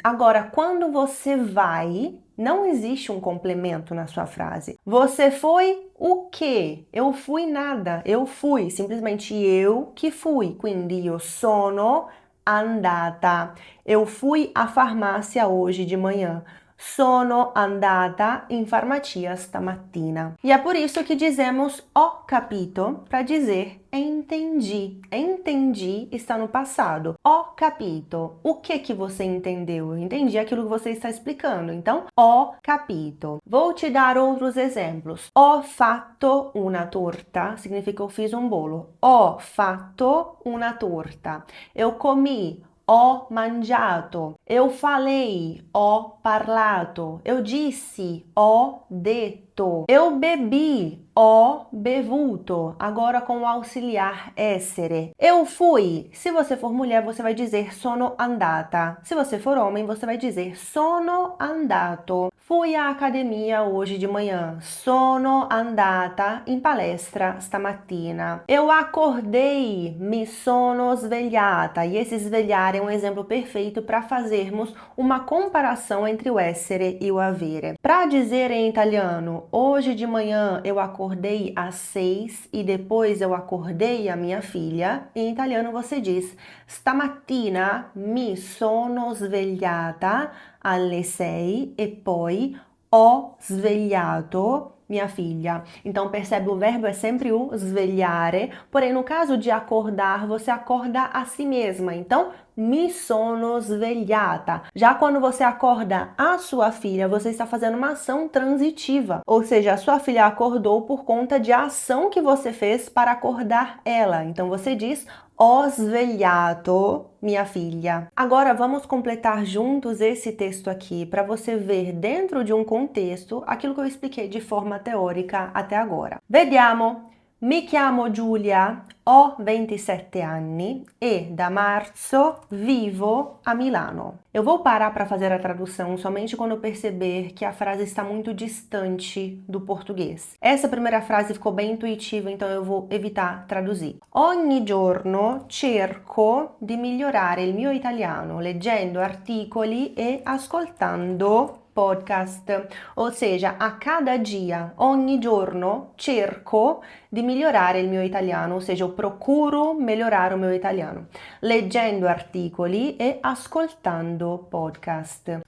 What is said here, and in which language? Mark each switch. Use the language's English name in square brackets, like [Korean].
[Portuguese] Agora, quando você vai, não existe um complemento na sua frase. Você foi o quê? Eu fui nada. Eu fui. Simplesmente eu que fui. [Italian] Quindi io sono andata. [Portuguese] Eu fui à farmácia hoje de manhã. [Italian] Sono andata in farmacia stamattina. [Portuguese] E é por isso que dizemos [Italian] ho capito [Portuguese] para dizer entendi. Entendi está no passado. [Italian] Ho capito. [Portuguese] O que você entendeu? Eu entendi aquilo que você está explicando. Então, [Italian] ho capito. [Portuguese] Vou te dar outros exemplos. [Italian] Ho fatto una torta [Portuguese] significa eu fiz um bolo. [Italian] Ho fatto una torta. [Portuguese] Eu comi [Italian] ho mangiato. [Portuguese] Eu falei, [Italian] ho parlato. [Portuguese] Eu disse, [Italian] ho detto. [Portuguese] Eu bebi, [Italian] ho bevuto. [Portuguese] Agora com o auxiliar essere. Eu fui. Se você for mulher, você vai dizer [Italian] sono andata. [Portuguese] Se você for homem, você vai dizer [Italian] sono andato. [Portuguese] Fui à academia hoje de manhã. [Italian] Sono andata in palestra stamattina. [Portuguese] Eu acordei, [Italian] mi sono svegliata. [Portuguese] E esse svegliare é um exemplo perfeito para fazermos uma comparação entre o essere e o avere. Para dizer em italiano, hoje de manhã eu acordei às 6 e depois eu acordei a minha filha, em italiano você diz [Italian] stamattina mi sono svegliata alle 6 e poi ho svegliato [Portuguese] minha filha. Então percebe, o verbo é sempre o svegliare, porém no caso de acordar, você acorda a si mesma. Então, [Italian] mi sono svegliata. [Portuguese] Já quando você acorda a sua filha, você está fazendo uma ação transitiva, ou seja, a sua filha acordou por conta de a ação que você fez para acordar ela. Então você diz [Italian] ho svegliato [Portuguese] minha filha. Agora vamos completar juntos esse texto aqui para você ver dentro de um contexto aquilo que eu expliquei de forma teórica até agora. [Italian] Vediamo. Mi chiamo Giulia, ho 27 anni e da marzo vivo a Milano. [Portuguese] Eu vou parar para fazer a tradução somente quando eu perceber que a frase está muito distante do português. Essa primeira frase ficou bem intuitiva, então eu vou evitar traduzir. [Italian] Ogni giorno cerco di migliorare il mio italiano leggendo articoli e ascoltando podcast, [Portuguese] ou seja, a cada dia, [Italian] ogni giorno, cerco di migliorare il mio italiano, [Portuguese] ou seja, eu procuro melhorar o meu italiano, [Italian] leggendo articoli e ascoltando podcast.